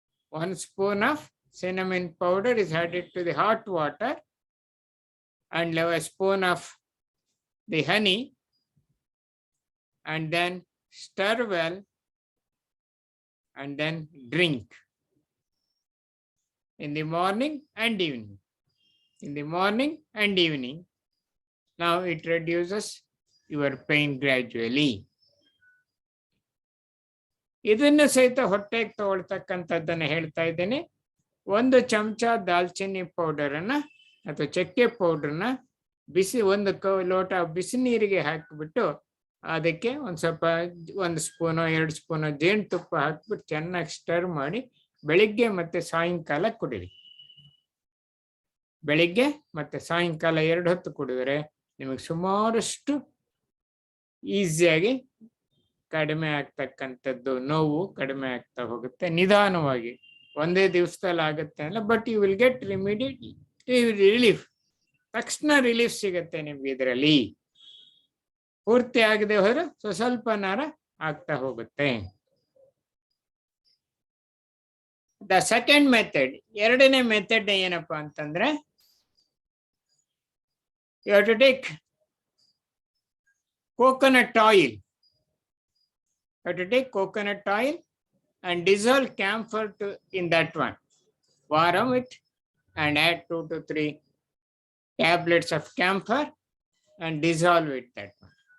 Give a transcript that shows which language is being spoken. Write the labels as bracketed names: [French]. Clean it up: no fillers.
[English] 1 spoon of cinnamon powder is added to the hot water, and a spoon of the honey, and then stir well, and then drink in the morning and evening. In the morning and evening. Now it reduces your pain gradually. [Kannada] ಇದನ್ನು ಸಹಿತ ಹೊಟ್ಟೆಗೆ ತಗೊಳ್ತಕ್ಕಂಥದ್ದನ್ನು ಹೇಳ್ತಾ ಇದ್ದೇನೆ. 1 ಚಮಚ ದಾಲ್ಚಿನ್ನಿ ಪೌಡರನ್ನ ಅಥವಾ ಚಕ್ಕೆ ಪೌಡರ್ನ ಬಿಸಿ 1 ಲೋಟ ಬಿಸಿ ನೀರಿಗೆ ಹಾಕಿಬಿಟ್ಟು ಅದಕ್ಕೆ ಒಂದು ಸ್ವಲ್ಪ 1 ಸ್ಪೂನೋ 2 ಸ್ಪೂನೋ ಜೇನುತುಪ್ಪ ಹಾಕಿಬಿಟ್ಟು ಚೆನ್ನಾಗಿ ಸ್ಟರ್ ಮಾಡಿ ಬೆಳಿಗ್ಗೆ ಮತ್ತೆ ಸಾಯಂಕಾಲ ಕುಡಿರಿ. ಬೆಳಿಗ್ಗೆ ಮತ್ತೆ ಸಾಯಂಕಾಲ 2 ಹೊತ್ತು ಕುಡಿದ್ರೆ ನಿಮಗೆ ಸುಮಾರಷ್ಟು ಈಸಿಯಾಗಿ ಕಡಿಮೆ ಆಗ್ತಕ್ಕಂಥದ್ದು, ನೋವು ಕಡಿಮೆ ಆಗ್ತಾ ಹೋಗುತ್ತೆ ನಿಧಾನವಾಗಿ. ಒಂದೇ ದಿವಸದಲ್ಲಿ ಆಗುತ್ತೆ ಅಲ್ಲ, [English] But you will get immediate relief. [Kannada] ತಕ್ಷಣ ರಿಲೀಫ್ ಸಿಗುತ್ತೆ ನಿಮ್ಗೆ ಇದರಲ್ಲಿ. ಪೂರ್ತಿ ಆಗದೆ ಹೋದ್ರೆ ಸ್ವಲ್ಪ ನಾರ ಆಗ್ತಾ ಹೋಗುತ್ತೆ. [English] the second method, [Kannada] ಎರಡನೇ ಮೆಥಡ್ ಏನಪ್ಪಾ ಅಂತಂದ್ರೆ, [English] You have to take coconut oil. You have to take coconut oil and dissolve camphor in that one. Warm it and add 2 to 3 tablets of camphor and dissolve it that one.